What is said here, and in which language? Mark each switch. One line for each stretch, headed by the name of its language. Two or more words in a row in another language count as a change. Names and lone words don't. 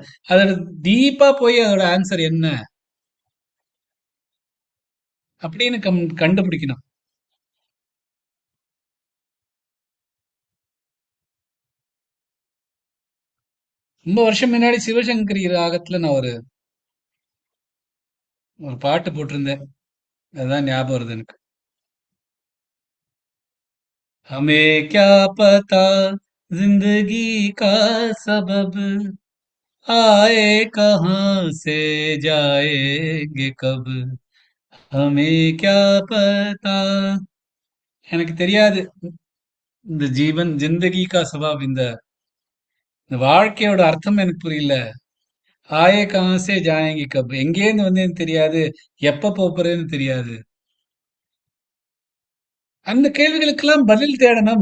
Tamil: அதோட டீப்பா போய் அதோட ஆன்சர் என்ன அப்படின்னு கண்டுபிடிக்கணும். ரொம்ப வருஷம் முன்னாடி சிவசங்கரி ராகத்துல நான் ஒரு ஒரு பாட்டு போட்டிருந்தேன். அதுதான் ஞாபகம் வருது எனக்கு.
Hindi: हमें क्या पता जिंदगी का सबब आए कहाँ से जाएंगे कब हमें क्या पता
Tamil: எனக்கு தெரியாது இந்த ஜீவன்
Hindi: जिंदगी का सबब
Tamil: இந்த வாழ்க்கையோட அர்த்தம் எனக்கு புரியல.
Hindi: आए कहाँ से जाएंगे कब
Tamil: எங்கேருந்து வந்தேன்னு தெரியாது, எப்ப போறேன்னு தெரியாது. அந்த கேள்விகளுக்கெல்லாம் பதில் தேடணும்.